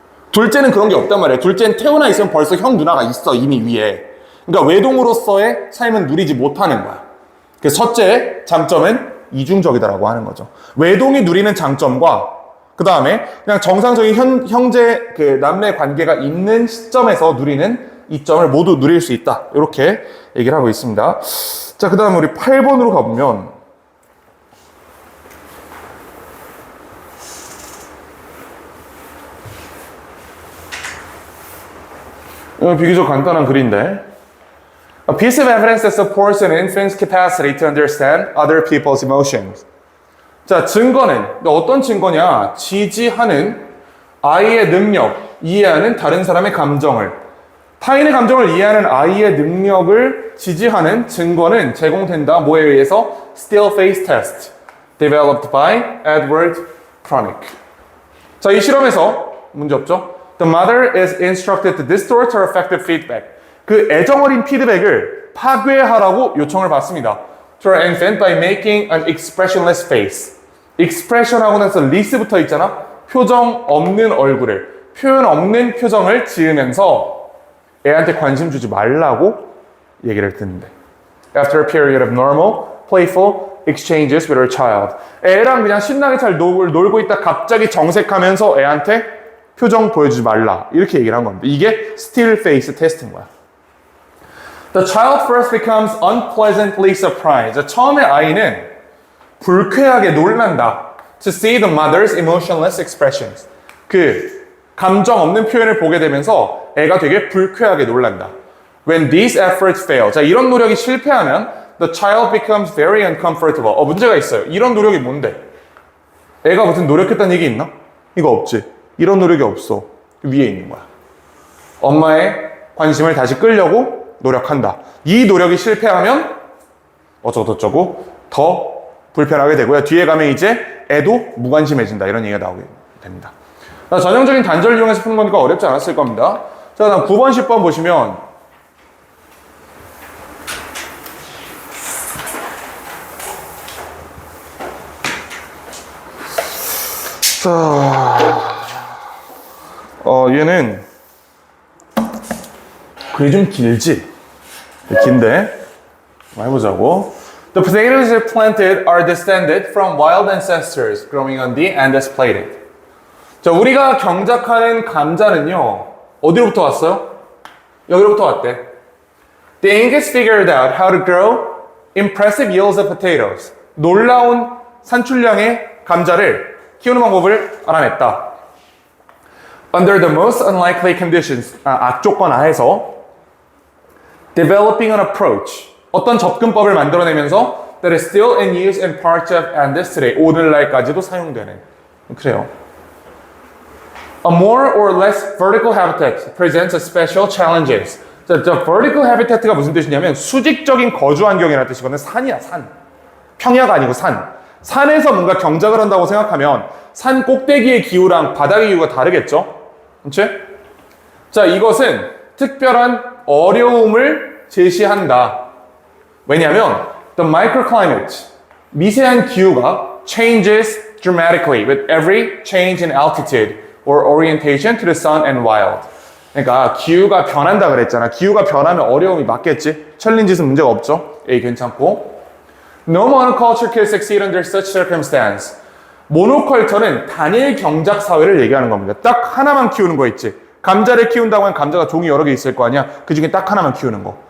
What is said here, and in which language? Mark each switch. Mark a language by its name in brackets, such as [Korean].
[Korean] 둘째는 그런 게 없단 말이야. 둘째는 태어나 있으면 벌써 형 누나가 있어, 이미 위에. 그러니까 외동으로서의 삶은 누리지 못하는 거야. 그 첫째 장점은 이중적이다라고 하는 거죠. 외동이 누리는 장점과 그 다음에 그냥 정상적인 형제 그 남매 관계가 있는 시점에서 누리는 이점을 모두 누릴 수 있다. 이렇게 얘기를 하고 있습니다. 자, 그 다음에 우리 8번으로 가보면 이건 비교적 간단한 글인데 [English] A piece of evidence that supports an infant's capacity to understand other people's emotions. [Korean] 자, 증거는 어떤 증거냐? 지지하는 아이의 능력, 이해하는 다른 사람의 감정을, 타인의 감정을 이해하는 아이의 능력을 지지하는 증거는 제공된다. 뭐에 의해서? [English] Still face test, developed by Edward Pronik. [Korean] 자, 이 실험에서 문제 없죠? [English] The mother is instructed to distort her affective feedback. [Korean] 그 애정어린 피드백을 파괴하라고 요청을 받습니다. [English] To her infant by making an expressionless face. [Korean] expression하고 나서 less 붙어 있잖아. 표정 없는 얼굴을, 표현 없는 표정을 지으면서 애한테 관심 주지 말라고 얘기를 듣는데. [English] After a period of normal, playful exchanges with her child. [Korean] 애랑 그냥 신나게 잘 놀고 있다 갑자기 정색하면서 애한테 표정 보여주지 말라. 이렇게 얘기를 한 겁니다. 이게 still face 테스트인 거야. [English] The child first becomes unpleasantly surprised. [Korean] 처음에 아이는 불쾌하게 놀란다. [English] To see the mother's emotionless expressions. [Korean] 그 감정 없는 표현을 보게 되면서 애가 되게 불쾌하게 놀란다. [English] When these efforts fail. [Korean] 자, 이런 노력이 실패하면 [English] the child becomes very uncomfortable. [Korean] 문제가 있어요. 이런 노력이 뭔데? 애가 무슨 노력했다는 얘기 있나? 이거 없지. 이런 노력이 없어. 위에 있는 거야. 엄마의 관심을 다시 끌려고 노력한다. 이 노력이 실패하면 어쩌고저쩌고 더 불편하게 되고요. 뒤에 가면 이제 애도 무관심해진다. 이런 얘기가 나오게 됩니다. 전형적인 단절을 이용해서 푸는 거니까 어렵지 않았을 겁니다. 자, 다음 9번, 10번 보시면 자, 얘는 글이 좀 길지? 긴데 한번 해보자고. [English] The potatoes planted are descended from wild ancestors growing on the Andes Plated. [Korean] 자, 우리가 경작하는 감자는요, 어디로부터 왔어요? 여기로부터 왔대. [English] The Incas figured out how to grow impressive yields of potatoes. [Korean] 놀라운 산출량의 감자를 키우는 방법을 알아냈다. [English] Under the most unlikely conditions, [Korean] 악조건 하에서 [English] developing an approach, [Korean] 어떤 접근법을 만들어내면서 [English] that is still in use in parts of Andes today, [Korean] 오늘날까지도 사용되는. 그래요. [English] A more or less vertical habitat presents a special challenges. [Korean] 자, vertical habitat가 무슨 뜻이냐면 수직적인 거주 환경이라는 뜻이거든. 산이야, 산. 평야가 아니고 산. 산에서 뭔가 경작을 한다고 생각하면 산 꼭대기의 기후랑 바닥의 기후가 다르겠죠? 그렇지? 자, 이것은 특별한 어려움을 제시한다. 왜냐하면 [English] the microclimate, [Korean] 미세한 기후가 [English] changes dramatically with every change in altitude or orientation to the sun and wild. [Korean] 그러니까 기후가 변한다 그랬잖아. 기후가 변하면 어려움이 맞겠지. 챌린지는 문제가 없죠. A 괜찮고. [English] No monoculture can succeed under such circumstance. [Korean] 모노컬처는 단일 경작 사회를 얘기하는 겁니다. 딱 하나만 키우는 거 있지. 감자를 키운다고 하면 감자가 종이 여러 개 있을 거 아니야. 그 중에 딱 하나만 키우는 거.